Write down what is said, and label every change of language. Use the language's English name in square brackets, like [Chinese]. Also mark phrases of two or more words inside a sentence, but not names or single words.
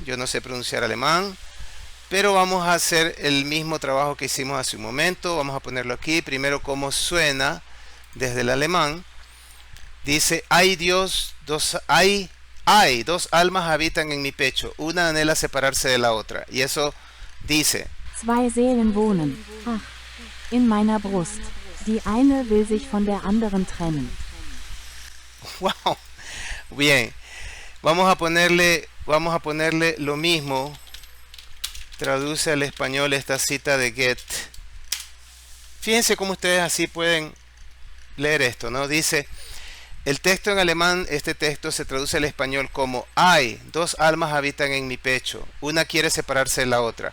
[Spanish] Yo no sé pronunciar alemán, pero vamos a hacer el mismo trabajo que hicimos hace un momento. Vamos a ponerlo aquí. Primero, cómo suena desde el alemán. Dice: hay dos almas habitan en mi pecho. Una anhela separarse de la otra. Y eso dice: [German] Zwei Seelen wohnen, ach, in meiner Brust. Die eine will sich von der anderen trennen. [Spanish] Wow. Bien. Vamos a ponerle lo mismo. Traduce al español esta cita de Goethe. Fíjense cómo ustedes así pueden leer esto, ¿no? Dice, el texto en alemán, este texto se traduce al español como: hay dos almas habitan en mi pecho, una quiere separarse de la otra.